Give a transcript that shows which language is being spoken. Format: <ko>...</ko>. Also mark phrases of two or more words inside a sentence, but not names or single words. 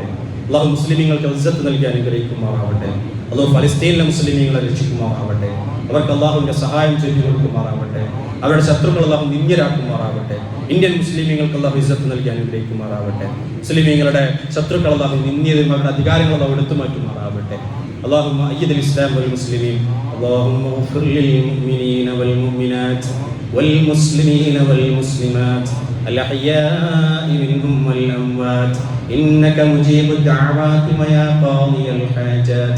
<ml>അള്ളാഹു മുസ്ലിമീങ്ങൾക്ക് ഇസ്സത്ത് നൽകി അനുഗ്രഹിക്കുമാറാവട്ടെ. അള്ളാഹു ഫലസ്തീനിലെ മുസ്ലിമീങ്ങളെ രക്ഷിക്കുമാറാവട്ടെ. അവർക്ക് അള്ളാഹുവിന്റെ സഹായം ചെയ്തു കൊടുക്കുമാറാവട്ടെ. അവരുടെ ശത്രുക്കൾ അള്ളാഹു നിന്ദ്യരാക്കുമാറാവട്ടെ. ഇന്ത്യൻ മുസ്ലിമീങ്ങൾക്ക് അള്ളാഹു ഇസ്സത്ത് നൽകി അനുഗ്രഹിക്കുമാറാവട്ടെ. മുസ്ലിമീങ്ങളുടെ ശത്രുക്കൾ അള്ളാഹു നിന്ദ്യതയും അവരുടെ അധികാരങ്ങൾ അള്ളാഹു എടുത്തു മാറ്റുമാറാവട്ടെ.</ml> <ar>اللهم أيد الإسلام والمسلمين. اللهم اغفر للمؤمنين والمؤمنات والمسلمين والمسلمات الأحياء منهم والأموات إنك مجيب الدعوات ويا قاضي الحاجات.</ar>